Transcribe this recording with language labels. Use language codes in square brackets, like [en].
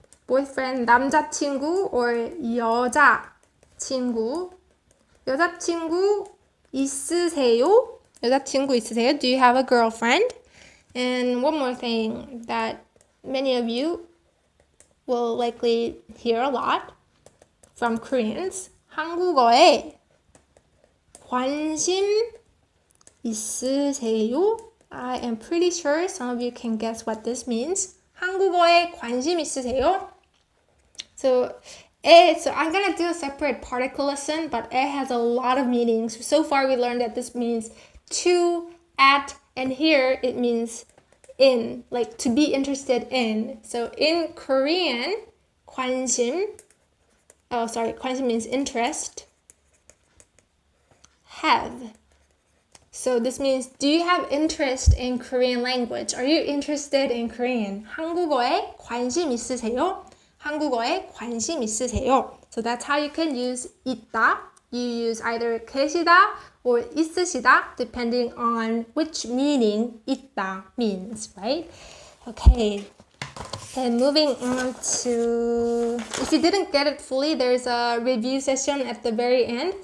[en] Boyfriend, 남자친구 or 여자친구? [ko] 여자친구 있으세요? 여자친구 있으세요? [en] Do you have a girlfriend? And one more thing that many of you will likely hear a lot from Koreans. [ko] 한국어에 관심 있으세요? [en] I am pretty sure some of you can guess what this means. [ko] 한국어에 관심 있으세요? [en] So I'm going to do a separate particle lesson, but it has a lot of meanings. So far we learned that this means to, at, and here it means in, like to be interested in. So in Korean, 관심 means interest. Have. So this means, do you have interest in Korean language? Are you interested in Korean? [ko] 한국어에 관심 있으세요? 한국어에 관심 있으세요? [en] So that's how you can use 있다. You use either 계시다 or 있으시다, depending on which meaning 있다 means, right? Okay. And moving on to, if you didn't get it fully, there's a review session at the very end.